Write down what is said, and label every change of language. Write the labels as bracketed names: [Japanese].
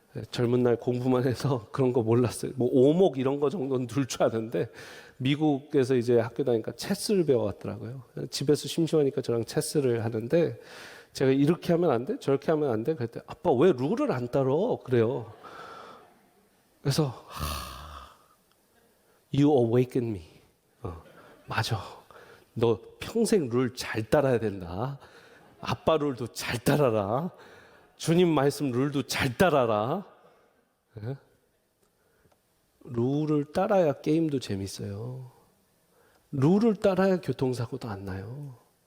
[Korean] 젊은 날 공부만 해서 그런 거 몰랐어요. 뭐 오목 이런 거 정도는 둘 줄 아는데 미국에서 이제 학교 다니니까 체스를 배워왔더라고요. 집에서 심심하니까 저랑 체스를 하는데 제가 이렇게 하면 안 돼? 저렇게 하면 안 돼? 그랬더니 아빠 왜 룰을 안 따라? 그래요. 그래서 [English] You awaken me. [Korean] 맞아. 너 평생 룰 잘 따라야 된다. 아빠 룰도 잘 따라라. 주님 말씀 룰도 잘 따라라. 네? 룰을 따라야 게임도 재밌어요. 룰을 따라야 교통사고도 안 나요.